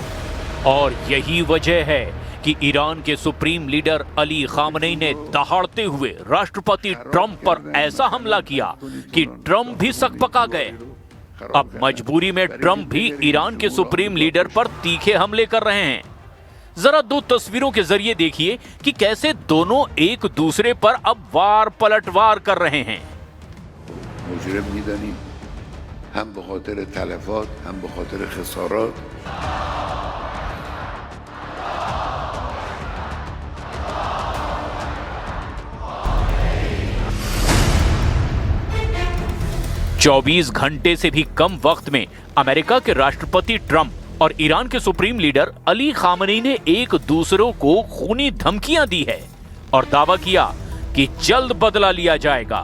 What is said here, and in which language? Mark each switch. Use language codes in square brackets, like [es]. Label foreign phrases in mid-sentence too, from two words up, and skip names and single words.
[hi] और यही वजह है कि ईरान के [en] supreme leader [hi] अली खामनेई ने दहाड़ते हुए राष्ट्रपति ट्रंप पर ऐसा हमला किया कि ट्रंप भी सकपका गए। अब मजबूरी में ट्रंप भी ईरान के [en] supreme leader [hi] पर तीखे हमले कर रहे हैं। जरा दो तस्वीरों के जरिए देखिए कि कैसे दोनों एक दूसरे पर अब वार पलटवार कर रहे हैं। [fa] मुजरिम می‌دانیم هم به خاطر تلفات هم به خاطر خسارات [hi] चौबीस घंटे से भी कम वक्त में अमेरिका के राष्ट्रपति ट्रंप और ईरान के [en] supreme leader [hi] अली खामनेई ने एक दूसरों को खूनी धमकियां दी है और दावा किया कि जल्द बदला लिया जाएगा।